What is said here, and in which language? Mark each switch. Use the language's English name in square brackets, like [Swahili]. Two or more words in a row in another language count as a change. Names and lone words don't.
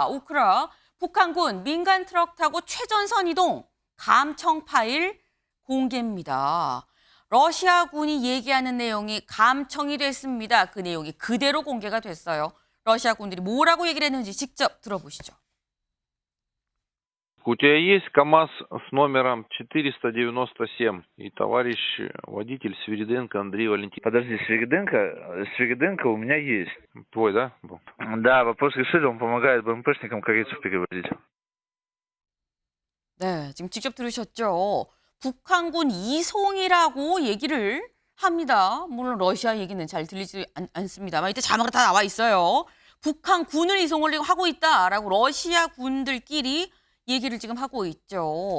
[Korean] 우크라, 북한군 민간 트럭 타고 최전선 이동, 감청 파일 공개입니다. 러시아군이 얘기하는 내용이 감청이 됐습니다. 그 내용이 그대로 공개가 됐어요. 러시아군들이 뭐라고 얘기를 했는지 직접 들어보시죠. [Russian] У тебя есть КАМАЗ с номером 497 и товарищ водитель Свириденко Андрей Валентинович. Подожди, Свириденко у меня есть. Твой, да? Был? Да, вопрос решили, он помогает БМПшникам корейцев перевозить. [Korean] 네, 지금 직접 들으셨죠? 북한군 이송이라고 얘기를 합니다. 물론 러시아 얘기는 잘 들리지 않습니다만 이때 자막으로 다 나와 있어요. 북한군을 이송을 하고 있다라고 러시아 군들끼리 얘기를 지금 하고 있죠.